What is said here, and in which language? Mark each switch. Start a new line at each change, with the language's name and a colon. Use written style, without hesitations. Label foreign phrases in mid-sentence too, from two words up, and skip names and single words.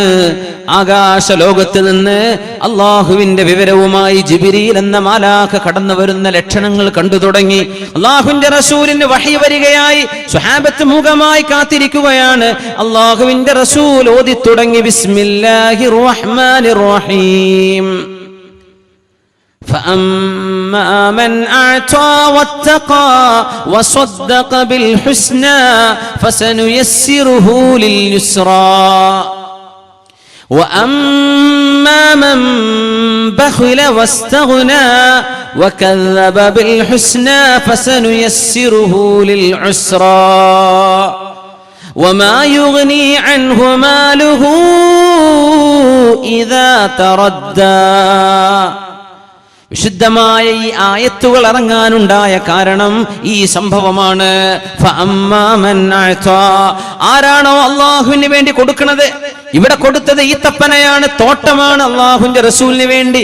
Malayalam: ആകാശ ലോകത്ത് നിന്ന് അള്ളാഹുവിന്റെ വിവരവുമായി ജിബ്രീൽ എന്ന മാലാഖ കടന്നു വരുന്ന ലക്ഷണങ്ങൾ കണ്ടു തുടങ്ങി. അള്ളാഹുവിന്റെ റസൂലിന് വഹി വരികയായി. സ്വഹാബത്ത് മൂകമായി കാത്തിരിക്കുകയാണ്. അള്ളാഹുവിന്റെ റസൂൽ ഓതി തുടങ്ങി,
Arabic: بسم الله الرحمن الرحيم. فأما من أعطى واتقى وصدق بالحسنى فسنيسره لليسرى وأما من بخل واستغنى وكذب بالحسنى فسنيسره للعسرى وما يغني عنه ماله إذا تردى.
Malayalam: വിശുദ്ധമായ ഈ ആയത്തുകൾ ഇറങ്ങാനുണ്ടായ കാരണം ഈ സംഭവമാണ്. ആരാണോ അള്ളാഹുവിന് വേണ്ടി കൊടുക്കുന്നത്, ഇവിടെ കൊടുത്തത് ഈ തപ്പനയാണ്, തോട്ടമാണ്, അള്ളാഹുവിന്റെ റസൂലിന് വേണ്ടി.